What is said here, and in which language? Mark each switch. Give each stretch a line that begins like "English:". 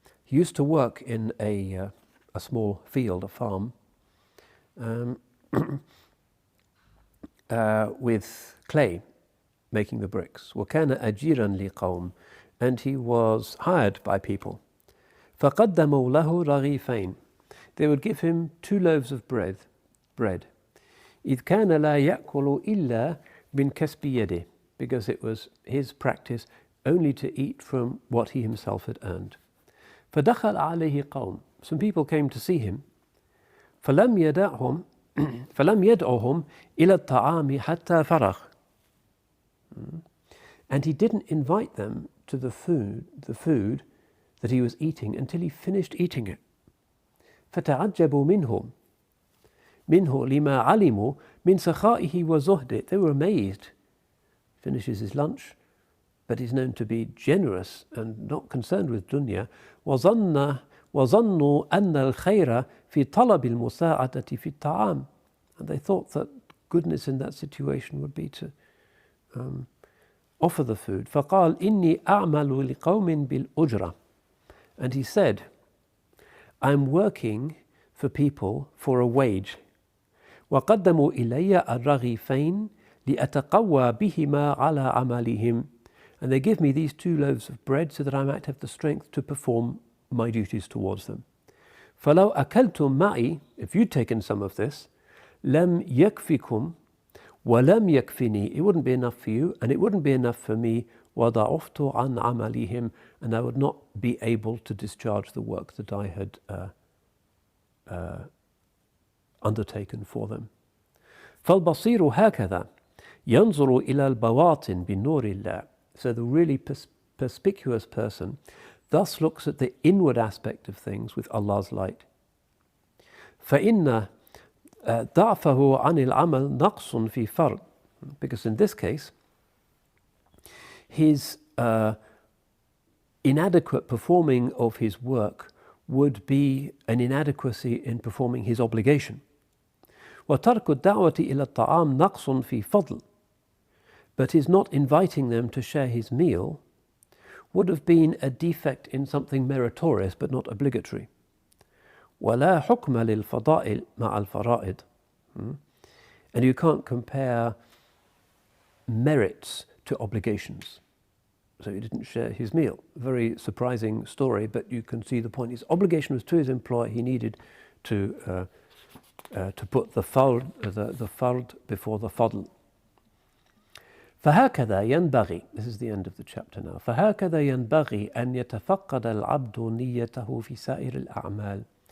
English: He used to work in a small field, a farm, with clay, making the bricks.
Arabic: وكان أجيرا لقوم.
English: And he was hired by people.
Arabic: فقدموا له رغيفين.
English: They would give him 2 loaves of bread.
Arabic: إذ كان لا يأكل إلا من كسب يده.
English: Because it was his practice only to eat from what he himself had earned.
Arabic: فدخل عليه قوم.
English: Some people came to see him.
Arabic: فلم يدعهم إلى الطعام حتى فرغ.
English: And he didn't invite them to the food that he was eating until he finished eating it.
Arabic: فتعجبوا منه لما علموا من سخائه وزهده.
English: They were amazed. Finishes his lunch, but he's known to be generous and not concerned with dunya.
Arabic: وظنوا أن الخير في طلب المساعدة في الطعام.
English: And they thought that goodness in that situation would be to offer the food.
Arabic: فقال إني أعمل لقوم بالأجرة.
English: And he said, I'm working for people for a wage.
Arabic: وقدموا إلي الرغيفين لأتقوى بهما على عملهم.
English: And they give me these 2 loaves of bread so that I might have the strength to perform my duties towards them.
Arabic: فلو أكلتم معي,
English: if you'd taken some of this,
Arabic: لم يكفكم ولم يكفني.
English: It wouldn't be enough for you and it wouldn't be enough for me.
Arabic: وضعفت عن عملهم.
English: And I would not be able to discharge the work that I had undertaken for them.
Arabic: فالبصير هكذا ينظر إلى البواطن بنور الله.
English: So the really perspicuous person thus looks at the inward aspect of things with Allah's light.
Arabic: فإن ضعفه عن العمل نقص في فرض.
English: Because in this case, his inadequate performing of his work would be an inadequacy in performing his obligation.
Arabic: وترك الدعوة إلى الطعام نقص في فضل.
English: But his not inviting them to share his meal would have been a defect in something meritorious but not obligatory.
Arabic: ولا حكم للفضائل مع الفرائض.
English: And you can't compare merits to obligations. So he didn't share his meal. Very surprising story, but you can see the point. His obligation was to his employer. He needed to put the fard before the fadl.
Arabic: فهكذا ينبغي,
English: this is the end of the chapter now,
Arabic: فهكذا ينبغي أن يتفقد العبد نيته في سائر الأعمال.